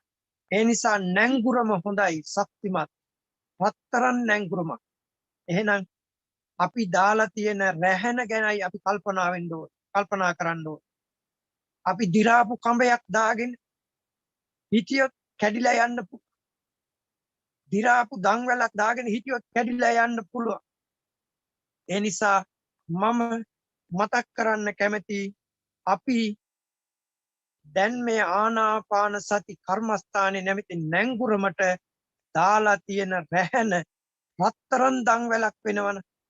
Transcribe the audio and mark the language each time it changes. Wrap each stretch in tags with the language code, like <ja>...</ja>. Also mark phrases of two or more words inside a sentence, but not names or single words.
<si>ඒ නිසා නැංගුරම හොඳයි, ශක්තිමත් රත්තරන් නැංගුරමක්. එහෙනම් අපි දාලා තියෙන රැහැන ගැනයි අපි කල්පනා කරන්න ඕන. අපි දි รา පු කඹයක් දාගෙන හිටියොත් කැඩිලා යන්න දි รา පු දන්වැලක් දාගෙන හිටියොත් කැඩිලා යන්න පුළුවන්. ඒ නිසා මම මතක් කරන්න කැමති අපි දැන් මේ ආනාපාන සති කර්මස්ථානයේ නැමැති නැංගුරමට දාලා තියෙන රැහැන රත්තරන් දන්වැලක් වෙනවන.</si>